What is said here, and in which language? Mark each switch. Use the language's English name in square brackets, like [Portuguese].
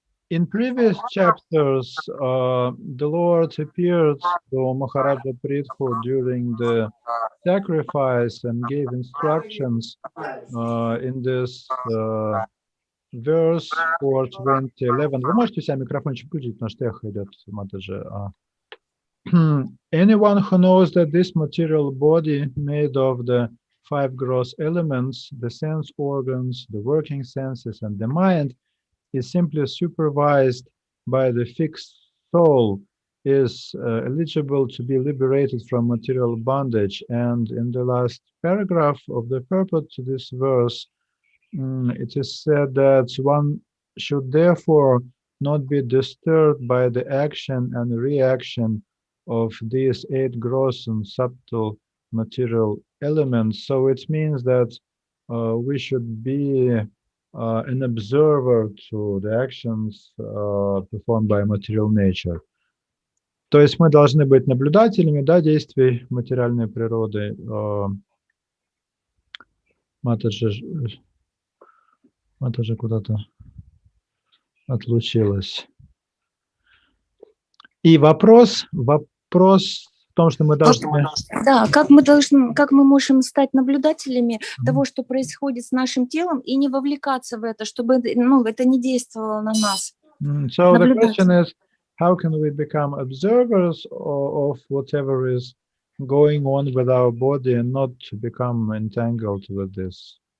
[English] In previous chapters, the Lord appeared to Maharaja Prithhu during the sacrifice and gave instructions in this verse for 2011. [Russian] Вы можете себя микрофончик включить, потому что эхо идет, Матаджи. [English] Anyone who knows that this material body made of the 5 gross elements, the sense organs, the working senses, and the mind, is simply supervised by the fixed soul, is eligible to be liberated from material bondage. And in the last paragraph of the purport to this verse, it is said that one should therefore not be disturbed by the action and reaction of these 8 gross and subtle material elements. So it means that we should be an observer to the actions performed by material nature. [Russian] То есть мы должны быть наблюдателями, да, действий материальной природы. Матаджи куда-то отлучилась. И вопрос в том, что мы должны... Да, как мы можем стать наблюдателями того, что происходит с нашим телом, и не вовлекаться в это, чтобы, ну, это не действовало на нас. [English] So the question is, how can we become observers of whatever is going on with our body and not to become entangled with this?